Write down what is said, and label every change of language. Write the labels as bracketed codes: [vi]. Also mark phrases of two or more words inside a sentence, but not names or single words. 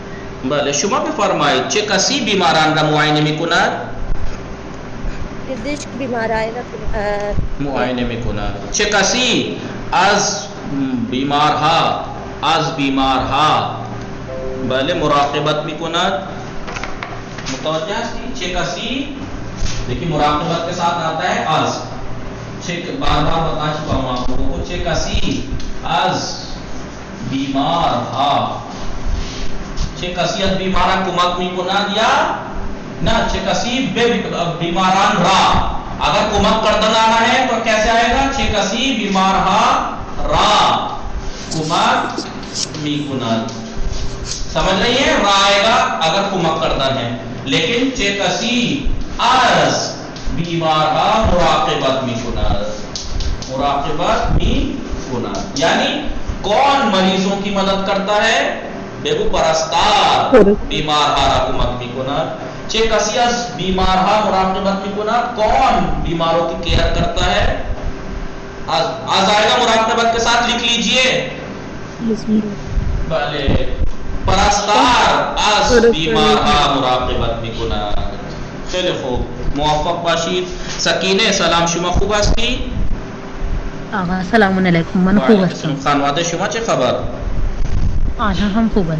[fa] بله شما بفرمایید چه کسی بیماران را معاینه میکند؟ پزشک بیماران را معاینه میکند. چه کسی از بیمارها بله مراقبت میکند؟ متوجہ ہستی چه کسی [ur] دیکھیں مراقبت کے ساتھ آتا ہے از بار بار بتا چکا ہوں آپ لوگوں کو. [fa] چه کسی از بیمارها چه کسی از بیماران کمک میکند [ur] یا نہ [fa] چه کسی بیماران را. [ur] اگر [fa] کمک کردن [ur] آنا ہے تو کیسے آئے گا؟ [fa] چه کسی بیمارها را کمک میکند. [ur] سمجھ رہی ہے؟ را آئے گا اگر [fa] کمک کردن [ur] ہے. [fa] لیکن چه کسی از بیمارها مراقبت میکند. مراقبت میکند [ur] یعنی کون مریضوں کی مدد کرتا ہے؟ [fa] بگو پرستار بیمارها را کمک میکند. چه کسی از بیمارها مراقبت میکند، [ur] کون بیماروں کی کیئر کرتا ہے؟ آز آئے گا مراقبت کے ساتھ، لکھ لیجئے. [fa] بلے پرستار از بیمارها مراقبت میکند. خیلی خوب، موفق باشید. سکینه سلام، شما خوب هستی؟ آقا سلام علیکم، من خوب هستم. خانواده شما چه خبر؟ آنها هم خوبند.